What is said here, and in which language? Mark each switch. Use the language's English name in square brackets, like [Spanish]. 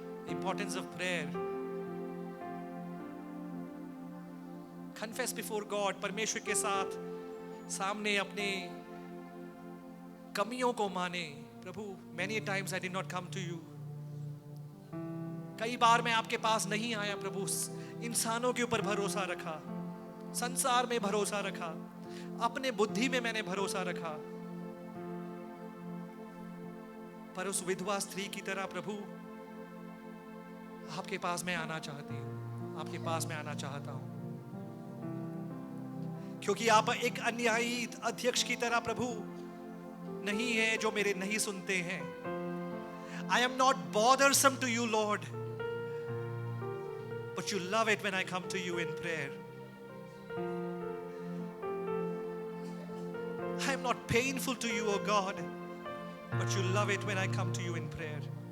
[English] Importance of prayer. Confess before God. [Hindi] परमेश्वर के साथ सामने अपने कमियों को माने. [English] प्रभु, many times I did not come to you. [Hindi] कई बार मैं आपके पास नहीं आया प्रभु. इंसानों के ऊपर भरोसा रखा, संसार में भरोसा रखा, अपने बुद्धि में मैंने भरोसा रखा. पर उस विधवा स्त्री की तरह प्रभु आपके पास मैं आना चाहती हूं, आपके पास मैं आना चाहता हूं. क्योंकि आप एक अन्यायी अध्यक्ष की तरह प्रभु नहीं है जो मेरे नहीं सुनते हैं. [English] I am not bothersome to you, Lord, but you love it when I come to you in prayer. I am not painful to you, O God, but you love it when I come to you in prayer.